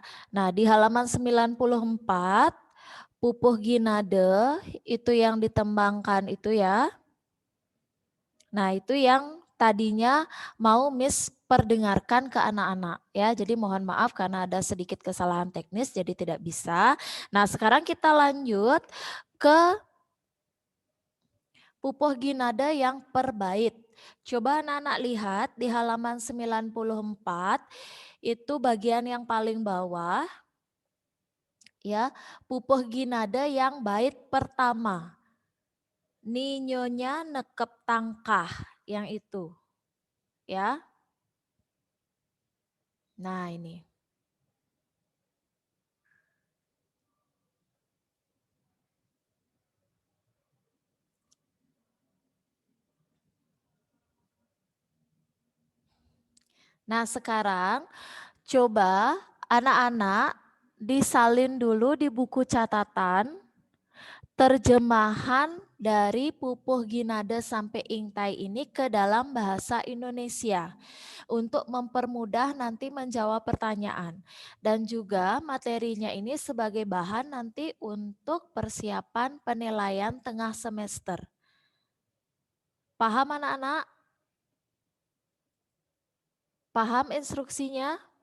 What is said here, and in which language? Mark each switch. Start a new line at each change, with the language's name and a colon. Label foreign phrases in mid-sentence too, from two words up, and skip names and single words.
Indonesian: Nah, di halaman 94 pupuh ginade itu yang ditembangkan itu ya. Nah, itu yang tadinya mau Miss perdengarkan ke anak-anak ya. Jadi mohon maaf karena ada sedikit kesalahan teknis jadi tidak bisa. Nah, sekarang kita lanjut ke pupuh ginada yang per bait. Coba anak-anak lihat di halaman 94 itu bagian yang paling bawah ya, pupuh ginada yang bait pertama.
Balinese: Ninyonya nekep tangkah
Indonesian: yang itu ya. Nah, ini. Nah, sekarang coba anak-anak disalin dulu di buku catatan terjemahan dari pupuh ginada sampai ingtai ini ke dalam bahasa Indonesia untuk mempermudah nanti menjawab pertanyaan. Dan juga materinya ini sebagai bahan nanti untuk persiapan penilaian tengah semester. Paham anak-anak? Paham instruksinya?